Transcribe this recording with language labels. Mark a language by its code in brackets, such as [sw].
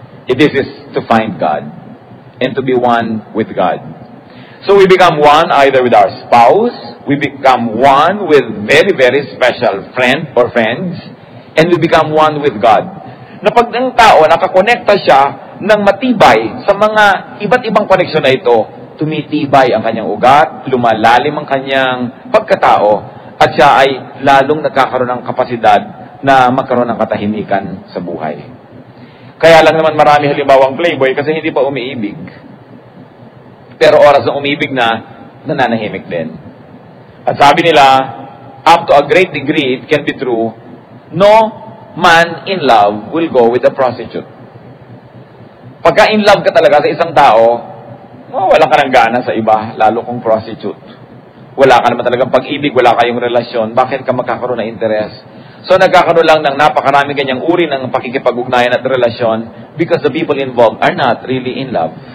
[en] It is to find God and to be one with God. So we become one either with our spouse, we become one with very, very special friend or friends, and we become one with God. [tl] Na pag ng tao, nakakonekta siya ng matibay sa mga iba't ibang koneksyon na ito, tumitibay ang kanyang ugat, lumalalim ang kanyang pagkatao, at siya ay lalong nagkakaroon ng kapasidad na magkaroon ng katahimikan sa buhay. Kaya lang naman marami halimbawang playboy kasi hindi pa umiibig. Pero oras na umibig na, nananahimik din. At sabi nila, [en] up to a great degree, it can be true, no man in love will go with a prostitute. [tl] Pagka in love ka talaga sa isang tao, wala ka ng gana sa iba, lalo kung prostitute. Wala ka naman talagang pag-ibig, wala kayong relasyon, bakit ka magkakaroon ng interes? So nagkakaroon lang ng napakarami ganyang uri ng pakikipag-ugnayan at relasyon [en] because the people involved are not really in love.